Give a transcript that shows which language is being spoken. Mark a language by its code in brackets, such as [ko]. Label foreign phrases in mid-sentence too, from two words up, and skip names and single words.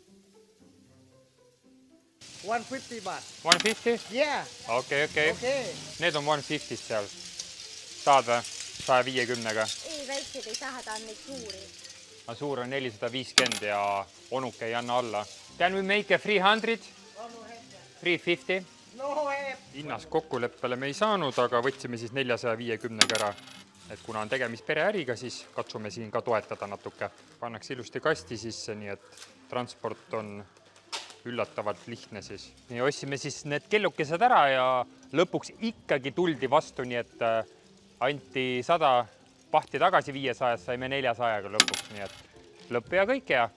[en] 150 baht. 150? Yeah. [et] Okei. [en] Okay. [et] Need on 150 seal. Saad või? 150-ga. Ei, väikseid ei saa, ta on neid suuri. Suur on 450 ja onuke ei anna alla. [en] Can we make a 300? 350? No way. [et] Hinnas kokkuleppele me ei saanud, aga võtsime siis 450 ära. Et kuna on tegemist pereäriga, siis katsume siin ka toetada natuke. Pannakse ilusti kasti sisse, nii et transport on üllatavalt lihtne siis. Ja ossime siis need kellukesed ära ja lõpuks ikkagi tuldi vastu, nii et anti 100 pahti tagasi 500, saime 400-ga lõpuks, nii et lõpp ja kõik hea.